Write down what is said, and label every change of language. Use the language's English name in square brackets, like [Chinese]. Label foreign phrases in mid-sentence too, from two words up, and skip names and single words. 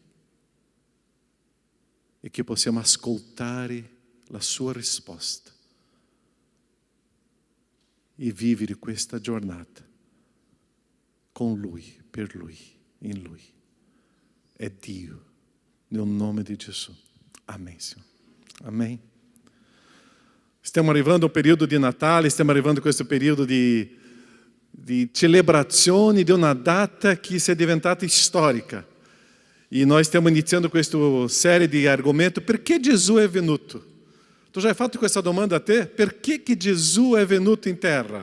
[Italian] E che possiamo ascoltare la sua risposta. E vivere questa giornata con Lui, per Lui, in Lui. È Dio, nel nome di Gesù. [Portuguese] Amém, Senhor. Amém. [Italian] Stiamo arrivando al periodo di Natale, stiamo arrivando a questo periodo di celebrazioni di una data che si è diventata storica. E noi stiamo iniziando questa serie di argomenti. Perché Gesù è venuto? Tu já hai fatto questa domanda a te? Perché che Gesù è venuto in terra?